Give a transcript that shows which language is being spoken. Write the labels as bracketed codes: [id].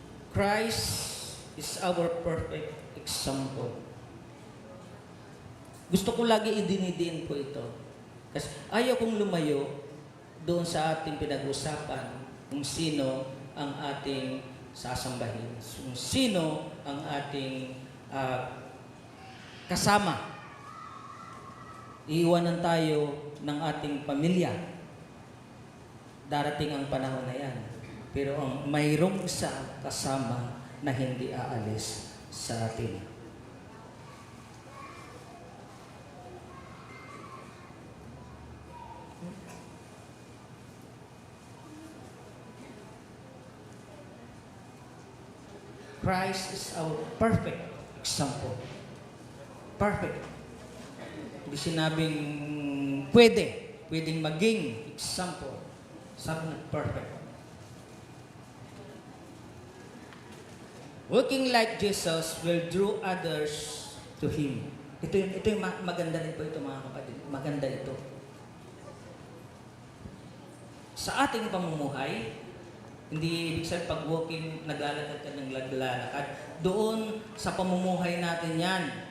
[en] Christ is our perfect example. [tl] Gusto ko lagi idinidiin po ito. Kasi ayaw kong lumayo doon sa ating pinag-usapan kung sino ang ating sasambahin. Kung sino ang ating kasama. Iiwanan tayo ng ating pamilya. Darating ang panahon na yan. Pero ang mayroong isa kasama na hindi aalis sa atin. [en] Christ is our perfect example. Perfect. [tl] Hindi sinabing pwedeng maging example. Sabi na perfect. [en] Working like Jesus will draw others to Him. [tl] Ito yung maganda rin po ito mga kapatid. Maganda ito. Sa ating pamumuhay, Hindi ibig sabihin pag walking, naglalakad ka ng naglalakad. Doon sa pamumuhay natin yan.